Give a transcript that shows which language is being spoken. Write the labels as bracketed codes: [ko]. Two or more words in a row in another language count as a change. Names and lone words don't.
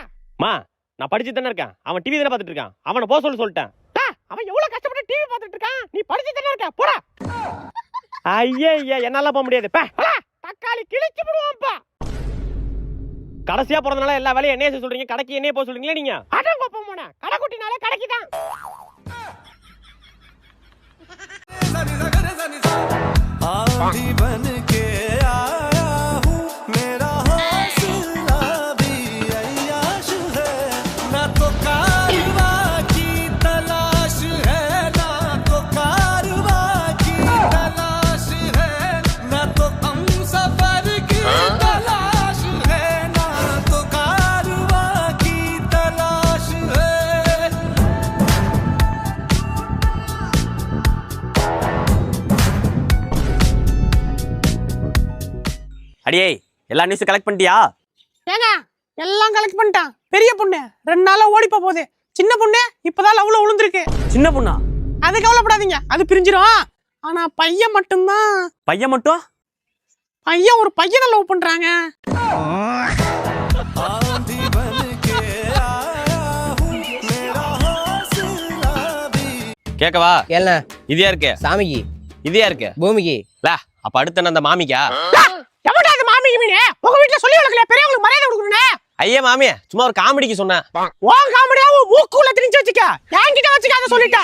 [ta] மா நான் படிச்சு தானே இருக்கேன், அவன் டிவி தானே பார்த்துட்டு இருக்கான், அவனை போக சொல்லிட்டேன். அவன் எவ்வளவு கஷ்டப்பட்டு டிவி பார்த்துட்டு இருக்கான், நீ படிச்சு தானே இருக்க, போடா. ஐயா என்னால போக முடியாது. தக்காளி கிழிச்சு விடுவான்ப்பா. கடைசியா பிறந்தனால எல்லா வேலையும் என்னைய செய்ய சொல்றீங்க, கடைக்கு என்னைய போக சொல்றீங்களா நீங்க? அடம் கோப்பம் போன கடை குட்டினாலே கடைக்கு தான். [hi] आंधी बन के आया हूँ, मेरा हौसला भी अय्याश है, ना तो कारवां की तलाश है, ना तो कारवां की तलाश है, ना तो हम सफर की तलाश है, ना तो कारवां की तलाश है. [ta] அடியே எல்லா [en] news collect [ta] பண்ணிட்டியா? ஏங்க எல்லாம் கலெக்ட் பண்ணிட்டான். பெரிய பொண்ணு 2 நாளா ஓடிப்ப போகுது. சின்ன பொண்ணு இப்பதான் லவ்ல விழுந்திருக்கு. சின்ன பொண்ணா? அது கவலைப்படாதீங்க, அது பிரிஞ்சிரும். ஆனா பையன் மட்டும்தான். பையன் மட்டும்? பையன் ஒரு பையனை லவ் பண்றாங்க. [hi] आंधी बन के आया हूँ, मेरा हौसला भी. [ta] கேக்கவா? என்ன இதையா இருக்கு சாமிக்கு இதையா இருக்கு பூமிக்கு? அப்ப அடுத்து என்ன அந்த மாமிக்கா? எவன்டா அது மாமி கிமீனே? உங்க வீட்ல சொல்லி வளர்க்கல, பெரியவங்களுக்கு மரியாதை கொடுக்கணும். ஐயா மாமி சும்மா ஒரு காமெடிக்கு சொன்னேன். உன் காமெடியா உன் மூக்குள்ள திணிச்சு வச்சுக்க, என்கிட்ட வச்சுக்காத சொல்லிட்டா.